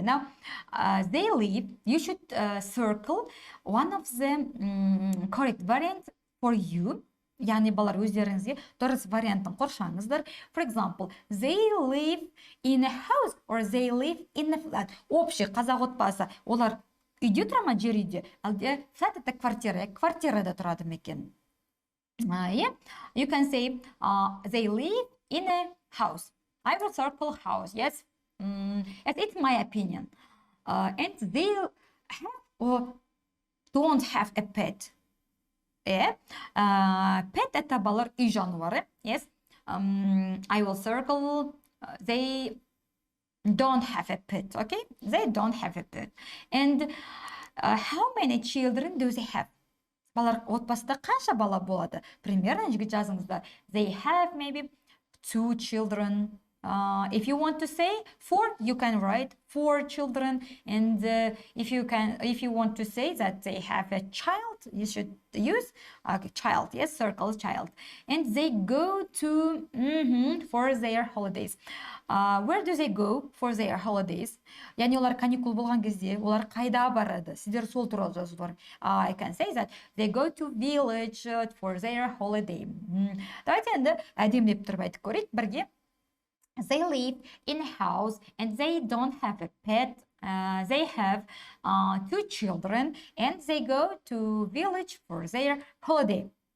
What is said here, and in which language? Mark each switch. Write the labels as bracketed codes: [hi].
[en] Now they live, you should circle one of the correct variant for you. [kk] Яғни балар өздеріңізге дұрыс вариантын қоршаңыздар. [en] For example, they live in a house or they live in a flat. [kk] Общий қазақ отбасы. Олар үйде тұра ма, жер үйде? Әлде flat [ru] это квартира, [kk] квартирада тұрады ма екен? [en] Yeah, you can say they live in a house. I will circle house. Yes, it's my opinion. And they have or don't have a pet. Pet это балар үй жануары. Yes, I will circle they don't have a pet. Okay, they don't have a pet. And how many children do they have? [kk] Балар отбасыда қанша бала болады? Примерно жазыңыздар. [en] They have maybe 2 children. If you want to say 4, you can write 4 children. And if you want to say that they have a child, you should use a child. Yes, circle child. And they go to for their holidays. Where do they go for their holidays? [kk] Яғни олар каникул болған кезде, олар қайда барады? Сіздер сол туралы жазулар. [en] I can say that they go to village for their holiday. [kk] Давайте енді әдемілеп тұрып айтып көрейік бірге. [en] They live in a house and they don't have a pet. They have 2 children and they go to village for their holiday.